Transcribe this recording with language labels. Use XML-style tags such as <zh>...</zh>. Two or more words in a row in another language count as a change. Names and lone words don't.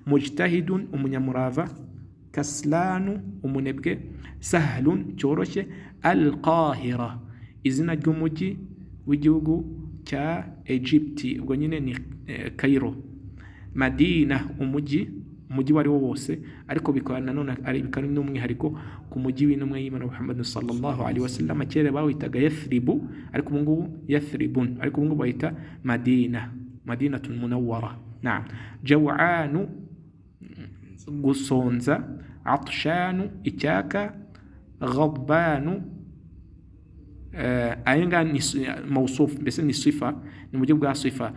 <rw>mujtahidun umunyamurava, kaslanu umunebwe, sahlun cyoroshye, al-Qahira izina ry'umujyi w'igihugu cya Egypte, ubwo nyine ni Cairo, Madina umujyi wari wo wose, ariko bikaba nanone ari bikari n'umwihariko ku mujyi w'intumwa y'Imana Muhammad</rw> <ar>sallallahu alaihi wasallam.</ar> <rw>Kera bawitaga Yathribu, ariko ubu ngubu Yathribun, ariko ubu ngubu bayita Madinatun Munawwara. Naam. Jaw'anu gusonza, atshanu icyaka, ghadbanu ayenga ni mawsuf, mbese ni sifa, ni mu buryo bwa sifa.</rw>